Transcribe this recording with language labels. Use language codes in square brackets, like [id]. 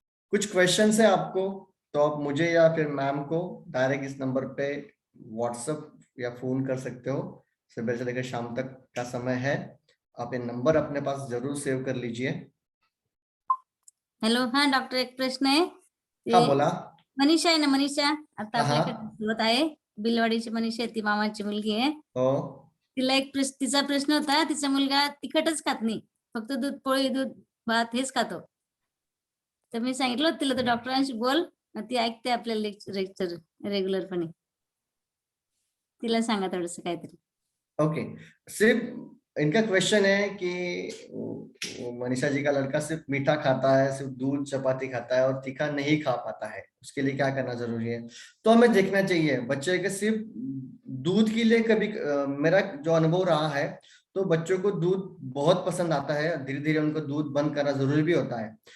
[hi] कुछ क्वेश्चंस है आपको तो आप मुझे या फिर मैम को डायरेक्ट इस नंबर पे व्हाट्सएप या फोन कर सकते हो. सुबह से लेकर शाम तक का समय है. आप ये नंबर अपने पास जरूर सेव कर लीजिए. [mr] हॅलो, हा डॉक्टर, एक प्रश्न आहे. [hi] हाँ [mr] ते बोला. मनीषा आहे ना, मनीषा आता [hi] हाँ [mr] आपल्याकडे सोबत आहे. बिलवाडीची मनीषा आहे, ती मामाची मुलगी आहे. हो. तिला एक तिचा प्रश्न होता, तिचा मुलगा तिखटच खात नाही, फक्त दूध पोळी, दूध भात हेच खातो. तर मी सांगितलं होतं तिला, तर डॉक्टरांशी बोल, ती ऐकते आपल्या लेक्चर रेग्युलरपणे. तिला सांगा थोडस काहीतरी. [hi] ओके, सिर्फ इनका क्वेश्चन है कि वो मनीषा जी का लड़का सिर्फ मीठा खाता है, सिर्फ दूध चपाती खाता है और तीखा नहीं खा पाता है, उसके लिए क्या करना जरूरी है. तो हमें देखना चाहिए बच्चे के सिर्फ दूध के लिए. कभी मेरा जो अनुभव रहा है, तो बच्चों को दूध बहुत पसंद आता है, धीरे धीरे उनको दूध बंद करना जरूरी भी होता है.